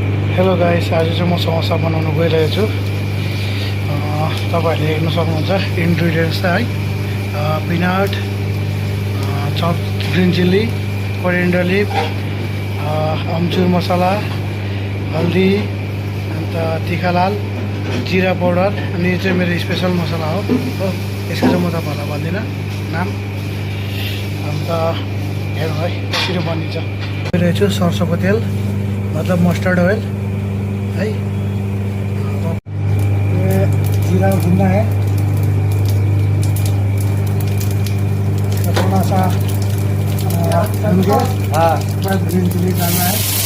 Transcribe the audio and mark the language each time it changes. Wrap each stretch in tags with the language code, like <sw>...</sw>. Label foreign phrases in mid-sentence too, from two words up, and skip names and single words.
<en>hello guys,</en> <ne>आज चाहिँ म समोसा बनाउन गइरहेको छु। तपाईँहरूले हेर्न सक्नुहुन्छ इन्ग्रिडियन्ट्स चाहिँ है, पिनट,</ne> <en>chop green chilli, coriander leaf,</en> <ne>अम्चुर मसला, हल्दी, अन्त तिखालाल, जिरा पाउडर, अनि यो चाहिँ मेरो स्पेसल मसला हो। यसको चाहिँ म तपाईँहरूलाई भन्दिनँ नाम। अन्त हेर्नु है कसरी बनिन्छ। गइरहेको छु सरसोको तेल मतलब</ne> <en>mustard oil</en> <ne>है।</ne> <hi>ये जीरा भुनना है, थोड़ा सा भून के बाद ग्रीन चिली डालना है।</hi>